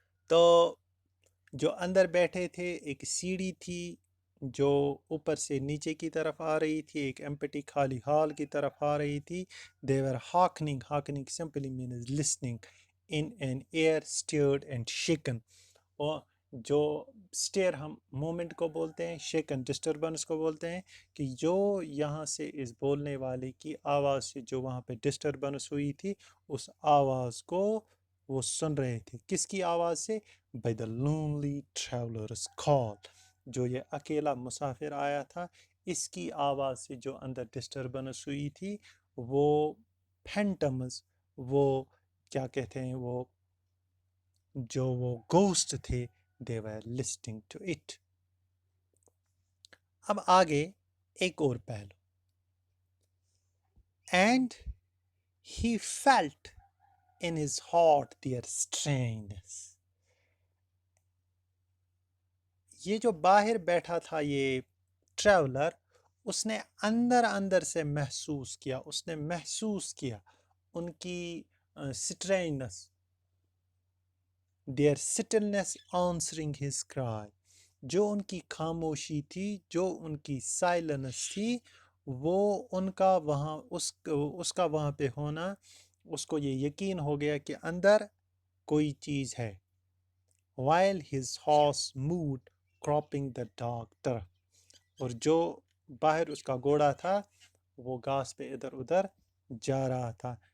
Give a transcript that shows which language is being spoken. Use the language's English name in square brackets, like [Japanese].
[Urdu] تو جو اندر بیٹھے تھے ایک سیڑھی تھی جو اوپر سے نیچے کی طرف آ رہی تھی، ایک ایمپٹی خالی ہال کی طرف آ رہی تھی. [English] they were hearkening simply means listening in an air stirred and shaken. [Urdu] اور جو سٹیئر ہم مومنٹ کو بولتے ہیں، شیکن ڈسٹربنس کو بولتے ہیں، کہ جو یہاں سے اس بولنے والے کی آواز سے جو وہاں پہ ڈسٹربنس ہوئی تھی اس آواز کو وہ سن رہے تھے. کس کی آواز سے؟ [English] by the lonely traveler's call [Urdu] جو یہ اکیلا مسافر آیا تھا اس کی آواز سے جو اندر ڈسٹربنس ہوئی تھی، وہ پھینٹمز، وہ کیا کہتے ہیں، وہ جو وہ گوسٹ تھے [English] they were listening to it. [Urdu] اب آگے ایک اور پہلو. [English] and he felt in his heart their strangeness. [Urdu] یہ جو باہر بیٹھا تھا یہ ٹریولر، اس نے اندر سے محسوس کیا، اس نے محسوس کیا ان کی سٹرینس، [English] their stillness answering his cry. [Urdu] جو ان کی خاموشی تھی، جو ان کی سائلنس تھی، وہ ان کا وہاں اس کا وہاں پہ ہونا، اس کو یہ یقین ہو گیا کہ اندر کوئی چیز ہے. [English] while his horse moved cropping the dark turf. [Urdu] اور جو باہر اس کا گھوڑا تھا وہ گھاس پہ ادھر ادھر جا رہا تھا.